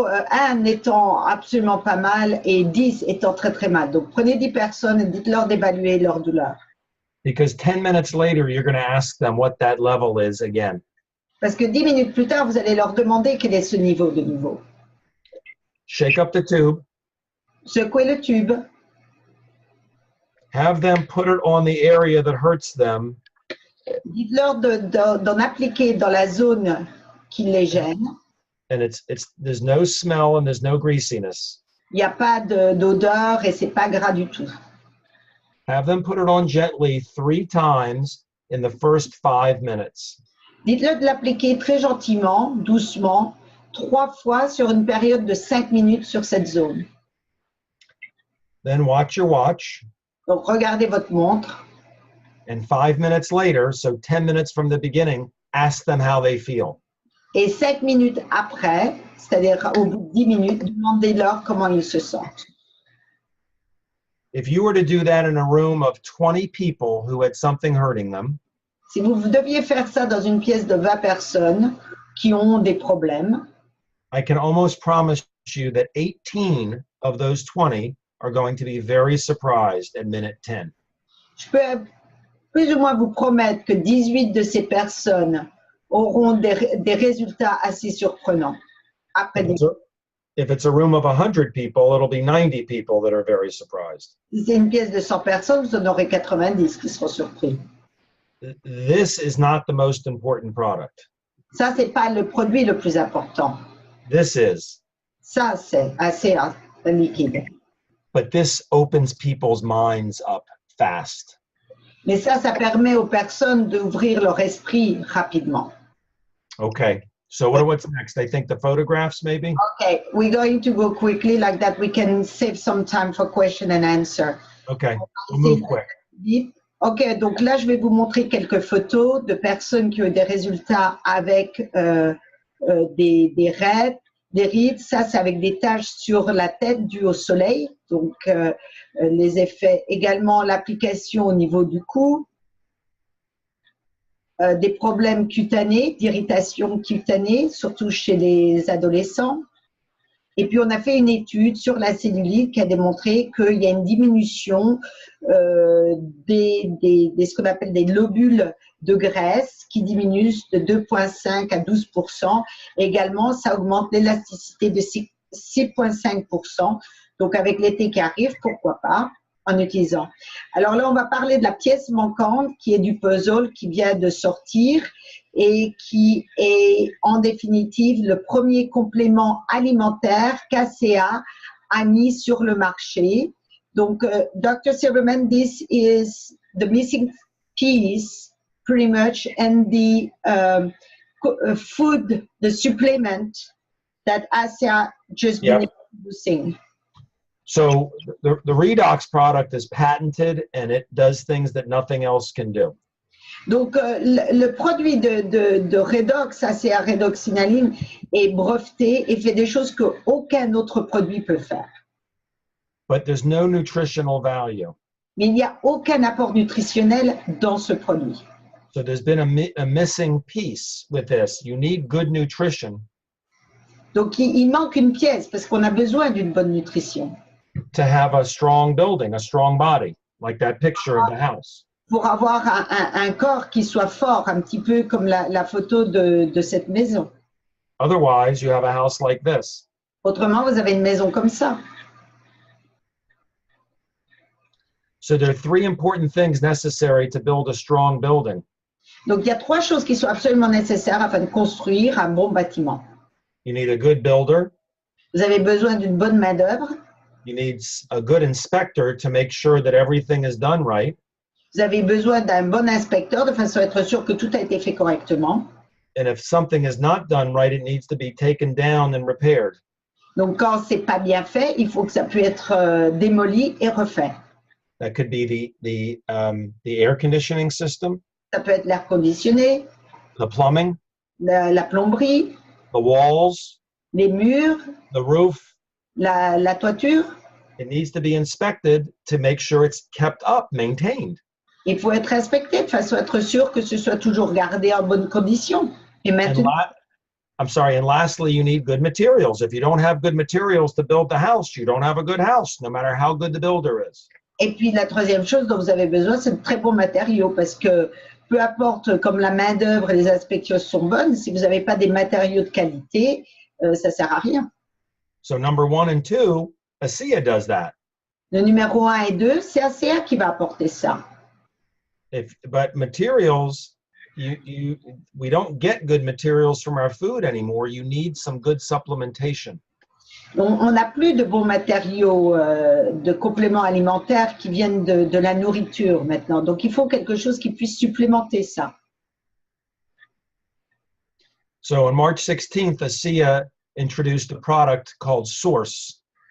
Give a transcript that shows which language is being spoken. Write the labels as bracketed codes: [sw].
[fr] 1 étant absolument pas mal et 10 étant très très mal. Donc prenez 10 personnes et dites-leur d'évaluer leur douleur. [en] Because 10 minutes later, you're going to ask them what that level is again. [fr] Parce que 10 minutes plus tard, vous allez leur demander quel est ce niveau de nouveau. [en] Shake up the tube. [fr] Secouez le tube. [en] Have them put it on the area that hurts them. [fr] Dites-leur d'en appliquer dans la zone qui les gêne. [en] And there's no smell and there's no greasiness. [fr] Il n'y a pas d'odeur et c'est pas gras du tout. [en] Have them put it on gently 3 times in the first 5 minutes. [fr] Dites-leur de l'appliquer très gentiment, doucement, 3 fois sur une période de 5 minutes sur cette zone. [en] Then watch your watch. [fr] Donc regardez votre montre. [en] And 5 minutes later, so 10 minutes from the beginning, ask them how they feel. [fr] Et 5 minutes après, c'est-à-dire au bout de 10 minutes, demandez-leur comment ils se sentent. [en] If you were to do that in a room of 20 people who had something hurting them, [fr] si vous deviez faire ça dans une pièce de 20 personnes qui ont des problèmes, [en] I can almost promise you that 18 of those 20 are going to be very surprised at minute 10. [fr] Je peux plus ou moins vous promettre que 18 de ces personnes auront des résultats assez surprenants. Après [en] If it's a room of 100 people, it'll be 90 people that are very surprised. [fr] Si c'est une pièce de 100 personnes, vous en aurez 90 qui seront surpris. [en] This is not the most important product. [fr] Ça, c'est pas le produit le plus important. [en] This is. [fr] Ça, c'est Asea liquide. [en] But this opens people's minds up fast. [fr] Mais ça permet aux personnes d'ouvrir leur esprit rapidement. [en] Okay. So what's next? I think the photographs, maybe? Okay, we're going to go quickly like that. We can save some time for question and answer. Okay, we'll move quick. [fr] Ok, donc là, je vais vous montrer quelques photos de personnes qui ont eu des résultats avec des rides. Ça, c'est avec des taches sur la tête dues au soleil. Donc, les effets, également l'application au niveau du cou. Des problèmes cutanés, d'irritation cutanée, surtout chez les adolescents. Et puis, on a fait une étude sur la cellulite qui a démontré qu'il y a une diminution ce qu'on appelle des lobules de graisse qui diminuent de 2,5 à 12%. Et également, ça augmente l'élasticité de 6,5%. Donc, avec l'été qui arrive, pourquoi pas, en utilisant. Alors là, on va parler de la pièce manquante qui est du puzzle qui vient de sortir et qui est en définitive le premier complément alimentaire qu'Asea a mis sur le marché. Donc, Dr. [en] Silverman, this is the missing piece pretty much and the food, the supplement that Asea just been introducing. So the Redox product is patented and it does things that nothing else can do. [fr] Donc, le produit de Redox, Asea Redoxinaline, est breveté et fait des choses qu'aucun autre produit peut faire. [en] But there's no nutritional value. [fr] Mais il n'y a aucun apport nutritionnel dans ce produit. [en] So there's been a missing piece with this. You need good nutrition. [fr] Donc, il manque une pièce parce qu'on a besoin d'une bonne nutrition. [en] To have a strong building, a strong body, like that picture of the house. [fr] Pour avoir un corps qui soit fort, un petit peu comme la photo de cette maison. [en] Otherwise, you have a house like this. [fr] Autrement, vous avez une maison comme ça. [en] So there are three important things necessary to build a strong building. [fr] Donc, il y a trois choses qui sont absolument nécessaires afin de construire un bon bâtiment. [en] You need a good builder. [fr] Vous avez besoin d'une bonne main-d'œuvre. [en] You need a good inspector to make sure that everything is done right. [fr] Vous avez besoin d'un bon inspecteur de façon à être sûr que tout a été fait correctement. [en] And if something is not done right, it needs to be taken down and repaired. [fr] Donc, quand c'est pas bien fait, il faut que ça puisse être démoli et refait. [en] That could be the air conditioning system. [fr] Ça peut être l'air conditionné, [en] The plumbing, [fr] la plomberie, [en] the walls, [fr] les murs, [en] the roof. [fr] la toiture. [en] It needs to be inspected to make sure it's kept up, maintained. [fr] Il faut être inspecté de façon à être sûr que ce soit toujours gardé en bonne condition. Et maintenant, [en] and lastly, you need good materials. If you don't have good materials to build the house, you don't have a good house, no matter how good the builder is. [fr] et puis la troisième chose dont vous avez besoin, c'est de très bons matériaux parce que peu importe comme la main-d'œuvre et les inspections sont bonnes, si vous n'avez pas des matériaux de qualité, ça ne sert à rien. [en] So number 1 and 2, Asea does that. [fr] Le numéro 1 et 2, c'est Asea qui va apporter ça. [en] But materials, we don't get good materials from our food anymore. You need some good supplementation. [fr] On n'a plus de bons matériaux de compléments alimentaires qui viennent de la nourriture maintenant. Donc, il faut quelque chose qui puisse supplémenter ça. [en] So on March 16th, Asea introduced a product called Source.